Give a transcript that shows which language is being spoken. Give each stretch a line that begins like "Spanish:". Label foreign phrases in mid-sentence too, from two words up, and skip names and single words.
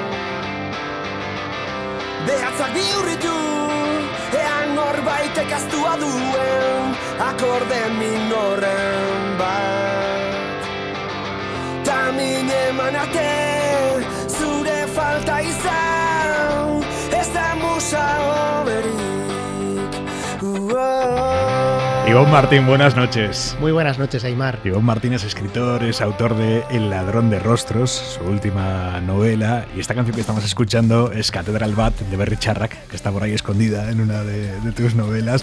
Basque: Behatzak bihurritu, ean norbaitek aztua duen, akorde minoren bat. Ta min eman arte, zure falta izan, ez da musa oberik.
Spanish: Ivonne Martín, buenas noches. Muy buenas noches, Aimar. Ivonne Martín es escritor, es autor de El ladrón de rostros, su última novela, y esta canción que estamos escuchando es Cathedral Bat de Berry Charrack, que está por ahí escondida en una de tus novelas.